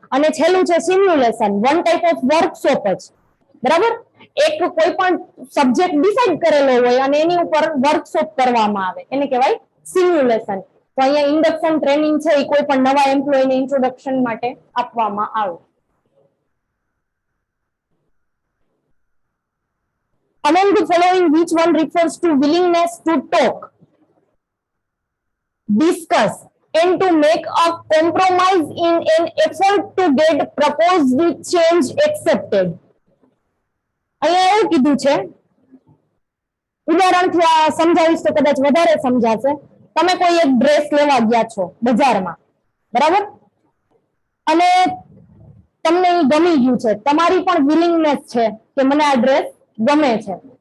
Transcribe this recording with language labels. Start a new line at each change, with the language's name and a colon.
Gujarati: અને છેલ્લું છે simulation, one type of workshop જ, બરાબર. એક કોઈ પણ સબ્જેક્ટ ડિસાઈડ કરેલો હોય અને એની ઉપર વર્કશોપ કરવામાં આવે એને કહેવાય સિમ્યુલેશન. તો અહીંયા ઇન્ડક્શન ટ્રેનિંગ છે એ કોઈ પણ નવા એમ્પ્લોયને ઇન્ટ્રોડક્શન માટે આપવામાં આવે.
English: Among the following, which one refers to willingness to talk, discuss, and to make a compromise in an effort to get proposed change accepted?
Gujarati: અહીંયા એવું કીધું છે, ઉદાહરણથી આ સમજાવીશ તો કદાચ વધારે સમજાશે. તમે કોઈ એક ડ્રેસ લેવા ગયા છો બજારમાં, બરાબર, અને તમને એ ગમી ગયું છે, તમારી પણ વિલિંગનેસ છે કે મને આ ડ્રેસ ગમે છે.